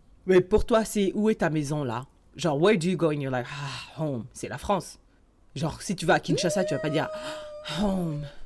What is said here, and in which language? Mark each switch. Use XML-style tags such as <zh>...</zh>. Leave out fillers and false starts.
<fr>Mais pour toi, c'est où est ta maison là?</fr> <en>Genre, where do you go and you're like, ah, home,</en> <fr>c'est la France. Genre, si tu vas à Kinshasa, tu vas pas dire, ah, home,</fr>